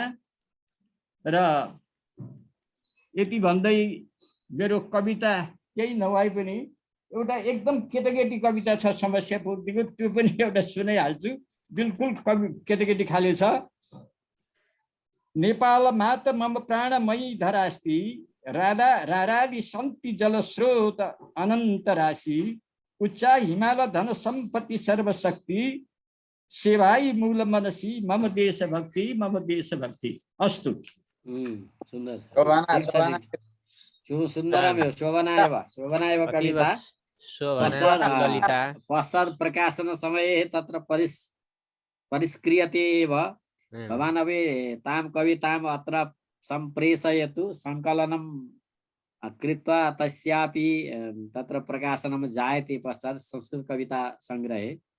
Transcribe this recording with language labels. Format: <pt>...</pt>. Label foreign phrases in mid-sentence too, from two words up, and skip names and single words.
<ne>र यति भन्दै मेरो कविता केही नभए पनि एउटा एकदम केटाकेटी कविता छ समस्या पूर्तिको, त्यो पनि एउटा सुनाइहाल्छु। बिल्कुल केटाकेटी खाले छ।</ne> <sa>नेपाल मात मम प्राणमयी धरास्ति राधा रारादि सन्ति जलस्रोत अनन्त राशि उच्चा हिमाल धन सम्पत्ति सर्वशक्ति सेवाई मूल मनसी मम देशभक्ति मम देशभक्ति। अस्तु। सुन्दर शोभनायव कविता पश्चात् प्रकाशन समये तत्र परिष्क्रियतेव भवानवे तां कविताम् अत्र सम्प्रेषयतु सङ्कलनं कृत्वा तस्यापि तत्र प्रकाशनं जायते पश्चात् संस्कृत कविता सङ्ग्रहे।</sa>